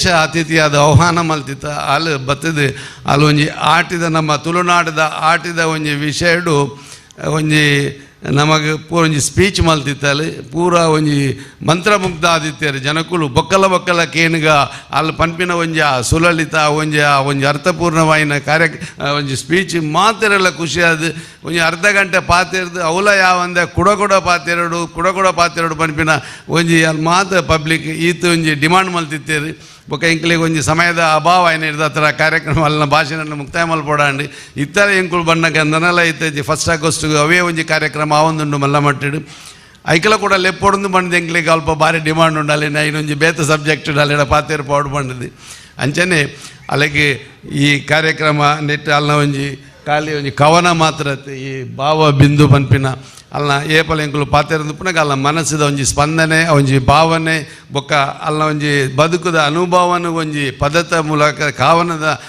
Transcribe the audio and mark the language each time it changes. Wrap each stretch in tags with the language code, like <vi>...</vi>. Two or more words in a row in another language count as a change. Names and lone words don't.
<tcy>ಅತಿಥಿಯಾದ ಆಹ್ವಾನ ಮಲ್ತಿತ್ತ ಅಲ್ಲಿ ಬತ್ತದು ಅಲ್ಲಿ ಒಂಜಿ ಆಟಿದ ನಮ್ಮ ತುಳುನಾಡದ ಆಟಿದ ಒಂಜಿ ವಿಷಯಡು ಒಂಜಿ ನಮಗೆ ಪೂರ ಒಂಜಿ ಸ್ಪೀಚ್ ಮಲ್ತಿತ್ತಲ್ಲಿ ಪೂರ ಒಂಜಿ ಮಂತ್ರಮುಗ್ಧ ಆದಿತ್ಯರು ಜನಕ್ಕುಲು ಬೊಕ್ಕಲ ಕೇನುಗ ಅಲ್ಲಿ ಪನ್ಪಿನ ಒಂಜಿ ಸುಲಲಿತ ಒಂಜಿ ಅರ್ಥಪೂರ್ಣವಾಯಿನ ಒಂಜಿ ಸ್ಪೀಚ್ ಮಾತೆರೆಲ್ಲ ಖುಷಿಯಾದ ಒಂಜಿ ಅರ್ಧ ಗಂಟೆ ಪಾತೆರ್ದು ಅವಲ ಯಾವಂದೆ ಕುಡ ಪಾತೆರಡು ಪನ್ಪಿನ ಒಂಜಿ ಅಲ್ಲಿ ಮಾತು ಪಬ್ಲಿಕ್ ಈತ ಒಂಜಿ ಡಿಮಾಂಡ್ ಮಲ್ತಿತ್ತೇರು ಬೊಕ್ಕ ಇಂಕ್ಲಿಗೆ ಒಂಜಿ ಸಮಯದ ಅಭಾವ ಏನಿರ್ದು ಆ ಥರ ಕಾರ್ಯಕ್ರಮ ಅಲ್ಲಿನ ಭಾಷೆನ ಮುಕ್ತಾಯ ಮಲ್ಪೋಡಾಂಡಿ ಇತರ ಎಂಕುಲು ಬಣ್ಣಕ್ಕೆ ಅಂದನೆಲ್ಲ ಇತ್ತೈತಿ 1 ಆಗಸ್ಟ್ಗೆ ಅವೇ ಒಂಜಿ ಕಾರ್ಯಕ್ರಮ ಆವೊಂದುಂಡು ಮಲ್ಲ ಮಟ್ಟಿಡು ಐಕಲ ಕೂಡ ಲೆಪ್ಪೊಡೊಂದು ಬಂದು ಎಂಕ್ಲಿಗೆ ಅಲ್ಪ ಭಾರಿ ಡಿಮಾಂಡ್ ಉಂಡು ಅಲ್ಲಿ ಇನ್ನೊಂಜಿ ಬೇತ ಸಬ್ಜೆಕ್ಟ್ ಅಲ್ಲಿಡ ಪಾತೇರು ಪೌಡು ಬಂದಿದ್ದು ಅಂಚನೆ ಅಲ್ಲಿಗೆ ಈ ಕಾರ್ಯಕ್ರಮ ನೆಟ್ಟು ಅಲ್ಲಿನ ಒಂಜಿ ಖಾಲಿ ಒಂಜಿ ಕವನ ಮಾತ್ರ ಈ ಭಾವ ಬಿಂದು ಪನ್ಪಿನ ಅಲ್ಲ ಏಪಲ ಎಂಕುಲು ಪಾತೆರಂದು ಪುನಃ ಅಲ್ಲ ಮನಸ್ಸಿದ ಒಂಜಿ ಸ್ಪಂದನೆ ಒಂಜಿ ಭಾವನೆ ಬೊಕ್ಕ ಅಲ್ಲ ಒಂಜಿ ಬದುಕುದ ಅನುಭವನ ಒಂಜಿ ಪದದ ಮೂಲಕ ಕಾವನದ</tcy>